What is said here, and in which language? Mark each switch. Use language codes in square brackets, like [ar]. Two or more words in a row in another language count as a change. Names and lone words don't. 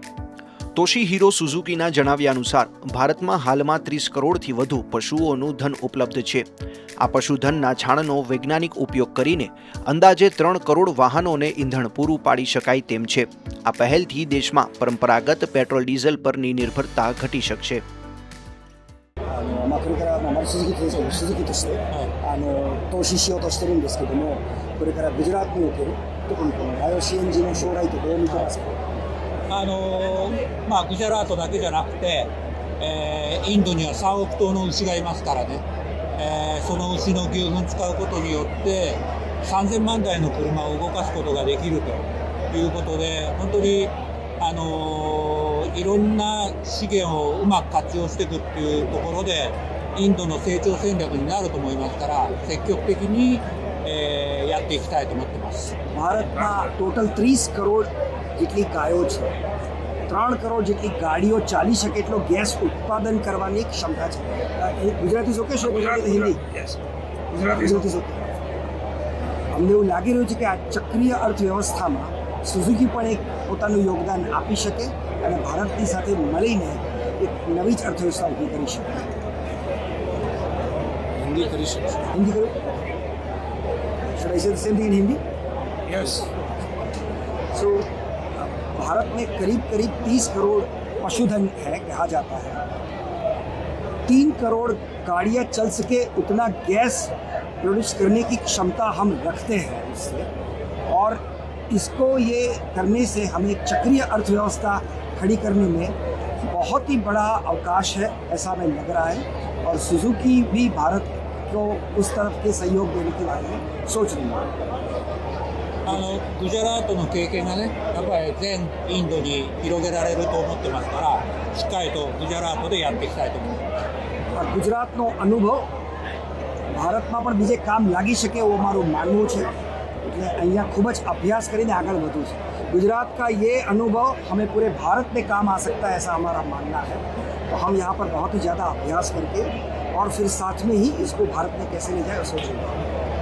[gu] તોશીહિરો સુઝુકીના જણાવ્યા અનુસાર ભારતમાં હાલમાં 30 કરોડથી વધુ પશુઓનું ધન ઉપલબ્ધ છે. આ પશુધનના છાણનો વૈજ્ઞાનિક ઉપયોગ કરીને અંદાજે 3 કરોડ વાહનોને ઈંધણ પૂરું પાડી શકાય તેમ છે. આ પહેલથી દેશમાં પરંપરાગત પેટ્રોલ ડીઝલ પરની નિર્ભરતા ઘટી શકશે. [ja] これからマルスズキとして投資しようとしてるんですけども、これからグジャラートにおける特にこのバイオ CNG の将来とどう見てますか？グジャラートだけじゃなくて、インドには3億頭の牛がいますからね、その牛の牛糞使うことによって3000万台の車を動かすことができるということで、本当にいろんな資源をうまく活用していくっていうところでインドの成長戦略になると思いますから、積極的に、やっていきたいと思ってます。 [gu] ભારતમાં ટોટલ 30 કરોડ જેટલી ગાયો છે, 3 કરોડ જેટલી ગાડીઓ ચાલી શકે એટલો ગેસ ઉત્પાદન કરવાની ક્ષમતા છે. ગુજરાતી શું કહેશો? ગુજરાતી હિન્દી? ગુજરાતી શું? અમને એવું લાગી રહ્યું છે કે આ ચક્રીય અર્થવ્યવસ્થામાં સુઝુકી પણ એક પોતાનું યોગદાન આપી શકે અને ભારતની સાથે મળીને એક નવી જ અર્થવ્યવસ્થા ઊભી કરી શકે. હિન્દી કરી શકશે. [hi] हिंदी करो. [en] Should I say the same thing in Hindi? Yes. [hi] So भारत में करीब 30 करोड़ पशुधन है, कहा जाता है. 3 करोड़ गाड़ियाँ चल सके उतना गैस प्रोड्यूस करने की क्षमता हम रखते हैं इससे, और इसको ये करने से हमें चक्रीय अर्थव्यवस्था खड़ी करने में बहुत ही बड़ा अवकाश है, ऐसा हमें लग रहा है. और सुजुकी भी भारत को उस तरफ के सहयोग देने के बारे में सोच रही है. [ja] グジャラートの経験がね、やっぱり全インドに広げられると思ってますから、しっかりとグジャラートでやっていきたいと思います。 [gu] ગુજરાતનો અનુભવ ભારતમાં પણ બીજે કામ લાગી શકે એવું મારું માનવું છે. એટલે અહીંયા ખૂબ જ અભ્યાસ કરીને આગળ વધવું છે. [hi] गुजरात का ये अनुभव हमें पूरे भारत में काम आ सकता है, ऐसा हमारा मानना है. तो हम यहाँ पर बहुत ही ज़्यादा अभ्यास करके और फिर साथ में ही इसको भारत में कैसे ले जाए सोचेंगे.